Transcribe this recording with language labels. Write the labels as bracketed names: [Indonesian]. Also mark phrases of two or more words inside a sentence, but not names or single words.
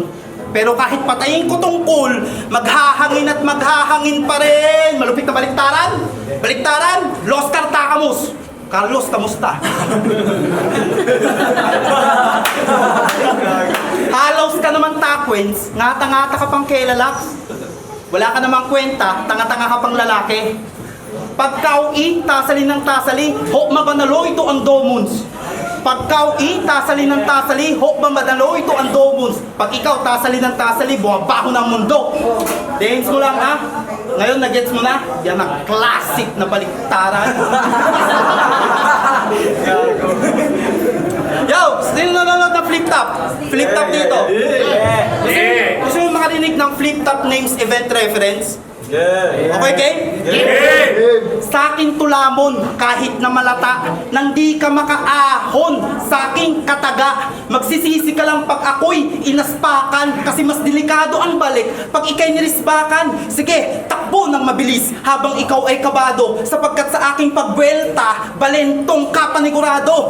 [Filipino] Pero kahit patayin ko tong cool, maghahangin at maghahangin pa rin. Malupit na baliktaran. Baliktaran, Los Cartacamus. Carlos, kamusta? Halos ka naman takwins, ngata-ngata ka pang kelalaks. Wala ka namang kwenta, tanga-tanga ka pang lalaki. Pagkau'i, tasali ng tasali, ho mabanalo ito ang domons. Pagkau'i, tasali ng tasali, ho mabanalo ito ang domons. Pag ikaw tasali ng tasali, bumabaho ng mundo. Dance mo lang ha? Ngayon, nag-gets mo na? Yan ang classic na baliktaran. Yo! Sino nanonood ng flip top? Flip top dito. Gusto mo makarinig ng flip top names event reference? Okay, game? Sa aking tulamon, kahit na malata, nang di ka makaahon sa aking kataga. Magsisisi ka lang pag ako'y inaspakan, kasi mas delikado ang balik pag ikay nirisbakan. Sige, takbo ng mabilis habang ikaw ay kabado, sapagkat sa aking pagbuelta, balentong ka panigurado.